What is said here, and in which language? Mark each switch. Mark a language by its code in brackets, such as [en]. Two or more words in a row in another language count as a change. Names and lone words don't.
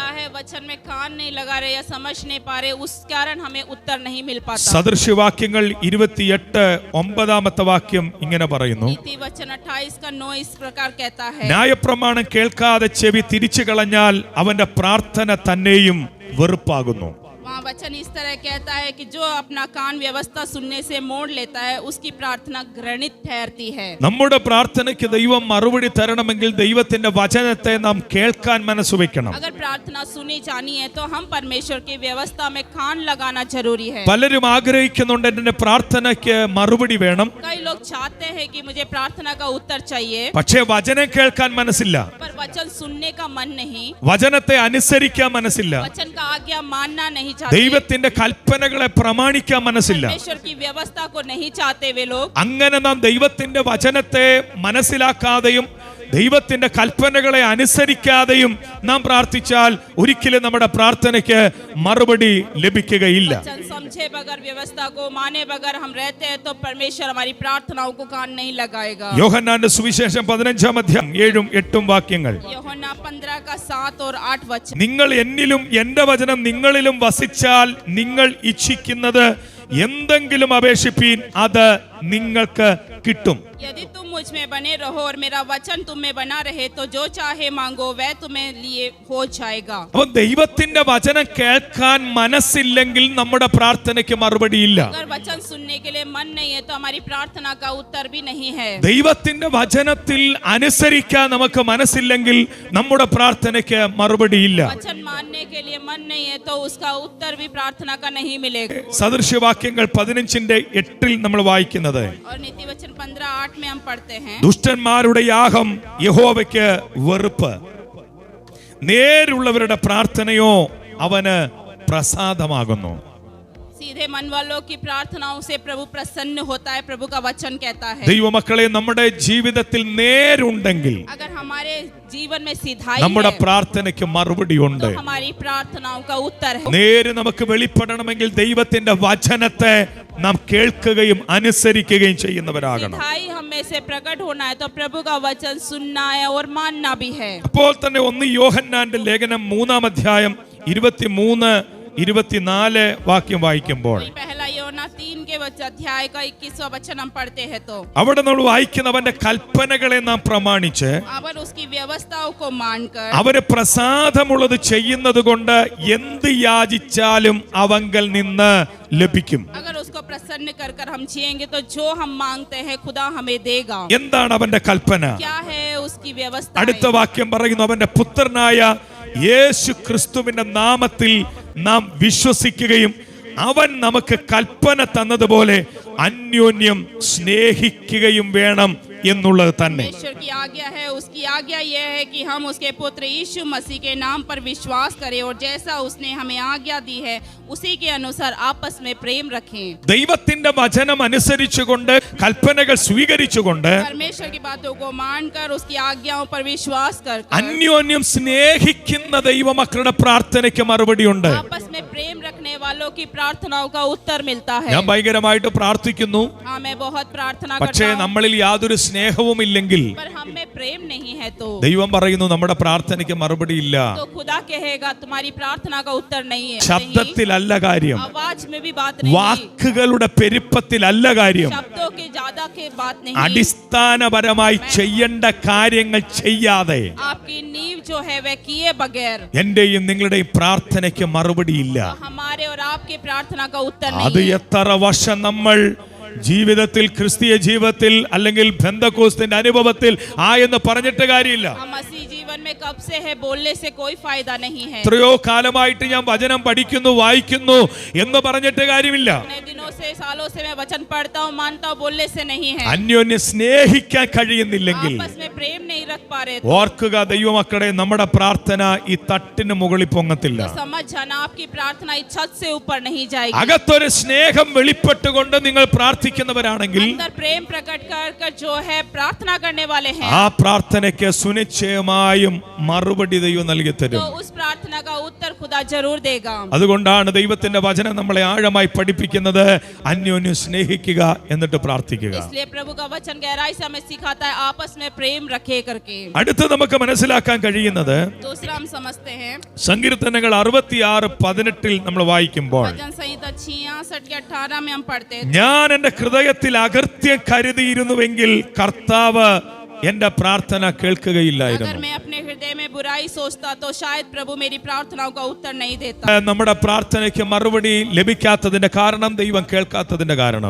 [ml] സദൃശ്യവാക്യങ്ങൾ 28:9 വാക്യം ഇങ്ങനെ പറയുന്നു, ന്യായപ്രമാണം കേൾക്കാതെ ചെവി തിരിച്ചു കളഞ്ഞാൽ അവന്റെ പ്രാർത്ഥന തന്നെയും വെറുപ്പാകുന്നു. [hi] वहाँ वचन इस तरह कहता है कि जो अपना कान व्यवस्था सुनने से मोड़ लेता है उसकी प्रार्थना घृणित ठहरती है. [ml] നമ്മുടെ പ്രാർത്ഥനയ്ക്ക് ദൈവം മറുപടി തരണമെങ്കിൽ ദൈവത്തിന്റെ വചനത്തെ നാം കേൾക്കാൻ മനസ്സ് വെക്കണം. [hi] अगर प्रार्थना सुनी जानी है तो हम परमेश्वर की व्यवस्था में कान लगाना जरूरी है. [ml] പലരും ആഗ്രഹിക്കുന്നുണ്ട് എന്റെ പ്രാർത്ഥനയ്ക്ക് മറുപടി വേണം. [hi] कई लोग चाहते हैं कि मुझे प्रार्थना का उत्तर चाहिए, [ml] പക്ഷേ വചനം കേൾക്കാൻ മനസ്സില്ല. [hi] पर वचन सुनने का मन नहीं, [ml] വചനത്തെ അനുസരിക്കാൻ മനസ്സില്ല, [hi] वचन का आज्ञा मानना नहीं, [ml] ദൈവത്തിന്റെ കൽപ്പനകളെ പ്രമാണിക്കാൻ മനസ്സില്ല. അങ്ങനെ നാം ദൈവത്തിന്റെ വചനത്തെ മനസ്സിലാക്കാതെയും ദൈവത്തിന്റെ കൽപ്പനകളെ അനുസരിക്കാതെയും നാം പ്രാർത്ഥിച്ചാൽ ഒരിക്കലും നമ്മുടെ പ്രാർത്ഥനയ്ക്ക് മറുപടി ലഭിക്കുകയില്ല. യോഹന്നാന്റെ സുവിശേഷം 15:7-8 വാക്യങ്ങൾ, നിങ്ങൾ എന്നിലും എന്റെ വചനം നിങ്ങളിലും വസിച്ചാൽ നിങ്ങൾ ഇച്ഛിക്കുന്നത് എന്തെങ്കിലും അപേക്ഷിപ്പീൻ, അത് നിങ്ങൾക്ക് കിട്ടും. [hi] यदि तुम मुझ में बने रहो और मेरा वचन तुम में बना रहे तो जो चाहे मांगो वह तुम्हें लिए हो जाएगा. [ml] അപ്പോൾ ദൈവത്തിന്റെ വചനം കേൾക്കാൻ മനസ്സില്ലെങ്കിൽ നമ്മുടെ പ്രാർത്ഥനയ്ക്ക് മറുപടിയില്ല. [hi] अगर वचन सुनने के लिए मन नहीं है तो हमारी प्रार्थना का उत्तर भी नहीं है. [ml] ദൈവത്തിന്റെ വചനത്തിൽ അനുസരിക്കാൻ നമുക്ക് മനസ്സില്ലെങ്കിൽ നമ്മുടെ പ്രാർത്ഥനയ്ക്ക് മറുപടിയില്ല. [hi] वचन मानने के लिए मन नहीं है तो उसका उत्तर भी प्रार्थना का नहीं मिलेगा. [ml] സദൃശ്യവാക്യങ്ങൾ 15:8 നമ്മൾ വായിക്കുന്നത്, [hi] और नीति वचन 15:8 में हम पढ़ते हैं, [ml] ദുഷ്ടന്മാരുടെ യാഗം യഹോവയ്ക്ക് വെറുപ്പ്, നേരുള്ളവരുടെ പ്രാർത്ഥനയോ അവന് പ്രസാദമാകുന്നു. [hi] सीधे मन वालों की प्रार्थनाओं से प्रभु प्रसन्न होता है, प्रभु का वचन कहता है. [ml] ദൈവമക്കളെ, നമ്മുടെ ജീവിതത്തിൽ നേരുണ്ടെങ്കിൽ [hi] अगर हमारे जीवन में सिधाई [ml] നമ്മുടെ [hi] है [ml] പ്രാർത്ഥനയ്ക്ക് മറുപടി ഉണ്ട്. [hi] तो हमारी प्रार्थनाओं का उत्तर है. [ml] നേര് നമുക്ക് വെളിപ്പെടണമെങ്കിൽ ദൈവത്തിന്റെ വചനത്തെ നാം കേൾക്കുകയും അനുസരിക്കുകയും ചെയ്യുന്നവരാകണം. [hi] सिधाई हम में से प्रकट होना है तो प्रभु का वचन सुनना है और मानना भी है. [ml] അപ്പോൾ തന്നെ 1 യോഹന്നാന്റെ ലേഖനം 3:23-24 വാക്യം വായിക്കുമ്പോൾ, [hi] पहला യോഹന്നാൻ 3 के अध्याय का 21वां वचन हम पढ़ते हैं तो [ml] അവിടെ നമ്മൾ വായിക്കുന്നവന്റെ കൽപ്പനകളെ നാം പ്രമാണിച്ച് [hi] अवर उसकी व्यवस्थाओं को मानकर [ml] അവന് പ്രസാദമുള്ളത് ചെയ്യുന്നത് കൊണ്ട് എന്ത് യാചിച്ചാലും അവങ്കൽ നിന്ന് ലഭിക്കും. [hi] अगर उसको प्रसन्न कर कर हम जिएंगे तो जो हम मांगते हैं खुदा हमें देगा. [ml] എന്താണ് അവന്റെ കൽപ്പന? [hi] क्या है उसकी व्यवस्था? [ml] അടുത്ത വാക്യം പറയുന്നു, അവന്റെ പുത്രനായ യേശു ക്രിസ്തുവിന്റെ നാമത്തിൽ നാം വിശ്വസിക്കുകയും അവൻ നമുക്ക് കൽപ്പന തന്നതുപോലെ അന്യോന്യം സ്നേഹിക്കുകയും വേണം എന്നുള്ളത് തന്നെ. [hi] परमेश्वर की आज्ञा है, उसकी आज्ञा यह है कि हम उसके पुत्र यीशु मसीह के नाम पर विश्वास करें और जैसा उसने हमें आज्ञा दी है उसी के अनुसार आपस में प्रेम रखें. [ml] ദൈവത്തിന്റെ വചനം അനുസരിച്ചുകൊണ്ട് കൽപ്പനകൾ സ്വീകരിച്ചുകൊണ്ട് [hi] परमेश्वर की बातों को मानकर उसकी आज्ञाओं पर विश्वास कर [ml] അന്യോന്യം സ്നേഹിക്കുന്ന ദൈവമക്കളുടെ പ്രാർത്ഥനയ്ക്ക് മറുപടിയുണ്ട്. [hi] आपस में प्रेम रखने वालों की प्रार्थनाओं का उत्तर मिलता है. [ml] ഞാൻ ഭയങ്കരമായിട്ട് പ്രാർത്ഥിക്കുന്നു, [hi] हाँ, मैं बहुत प्रार्थना [ml] പക്ഷേ [hi] करता हूं, [ml] നമ്മളിൽ യാതൊരു സ്നേഹവും ഇല്ലെങ്കിൽ [hi] पर हम में प्रेम नहीं है तो [ml] ദൈവം പറയുന്നു നമ്മുടെ പ്രാർത്ഥനയ്ക്ക് മറുപടിയില്ല. [hi] खुदा कहेगा तुम्हारी प्रार्थना का उत्तर नहीं है. [ml] ശബ്ദത്തിലല്ല കാര്യം, [hi] आवाज में भी बात नहीं, [ml] വാക്കുകളുടെ പെരുപ്പത്തിലല്ല കാര്യം, [hi] शब्दों के ज्यादा के बात नहीं, [ml] അടിസ്ഥാനപരമായി ചെയ്യേണ്ട കാര്യങ്ങൾ ചെയ്യാതെ [hi] आपकी नींव जो है वह किए बगैर [ml] എന്റെയും നിങ്ങളുടെയും പ്രാർത്ഥനയ്ക്ക് മറുപടിയില്ല. [hi] हमारे और आपके प्रार्थना का उत्तर [ml] അത് [hi] नहीं है. [ml] എത്ര വർഷം നമ്മൾ ജീവിതത്തിൽ, ക്രിസ്തീയ ജീവിതത്തിൽ അല്ലെങ്കിൽ ബന്ധക്കോസ്തിന്റെ അനുഭവത്തിൽ എന്ന് പറഞ്ഞിട്ട് കാര്യമില്ല. [hi] हम मसीह जीवन में कब से है बोलने से कोई फायदा नहीं है. [ml] എത്രയോ കാലമായിട്ട് ഞാൻ വചനം പഠിക്കുന്നു, വായിക്കുന്നു എന്ന് പറഞ്ഞിട്ട് കാര്യമില്ല. [hi] इतने दिनों से, सालों से मैं वचन पढ़ता हूँ, मानता हूँ, बोलने से नहीं है. [ml] അന്യോന്യം സ്നേഹിക്കാൻ കഴിയുന്നില്ലെങ്കിൽ [hi] आपस में प्रेम नहीं रख पा रहे [ml] ഓർക്കുക ദൈവമക്കളെ, നമ്മുടെ പ്രാർത്ഥന ഈ തട്ടിന് മുകളിൽ പൊങ്ങത്തില്ല. [hi] तो समझ जाना आपकी प्रार्थना इस छत से ऊपर नहीं जाएगी. [ml] അകത്തൊരു സ്നേഹം വെളിപ്പെട്ടുകൊണ്ട് നിങ്ങൾ പ്രാർത്ഥിക്കുന്നവരാണെങ്കിൽ [hi] अंदर प्रेम प्रकट कर कर जो है प्रार्थना करने वाले हैं [ml] ആ പ്രാർത്ഥനയ്ക്ക് സുനിശ്ചയമായും മറുപടി ദൈവം നൽകി [hi] तो [ml] തരും. [hi] उस प्रार्थना का उत्तर खुदा जरूर देगा. [ml] അതുകൊണ്ടാണ് ദൈവത്തിന്റെ വചനം നമ്മളെ ആഴമായി പഠിപ്പിക്കുന്നത്, അന്യോന്യം സ്നേഹിക്കുക എന്നിട്ട് പ്രാർത്ഥിക്കുക. [hi] इसलिए प्रभु का वचन गहराई से हमें सिखाता है आपस में प्रेम रखे करके. [ml] അടുത്ത് നമുക്ക് മനസ്സിലാക്കാൻ കഴിയുന്നത് [hi] दूसरा हम समझते हैं [ml] സങ്കീർത്തനങ്ങൾ 66:18 നമ്മൾ വായിക്കുമ്പോൾ, [hi] भजन संहिता 66 के 18 में हम पढ़ते हैं, [ml] ഞാൻ എന്റെ ഹൃദയത്തിൽ അകൃത്യം കരുതിയിരുന്നുവെങ്കിൽ കർത്താവ് എന്റെ പ്രാർത്ഥന കേൾക്കുകയില്ലായിരുന്നു. [hi] अगर मैं अपने हृदय में बुराई सोचता तो शायद प्रभु मेरी प्रार्थनाओं का उत्तर नहीं देता. [ml] നമ്മുടെ പ്രാർത്ഥനയ്ക്ക് മറുപടി ലഭിക്കാത്തതിന്റെ കാരണം, ദൈവം കേൾക്കാത്തതിന്റെ കാരണം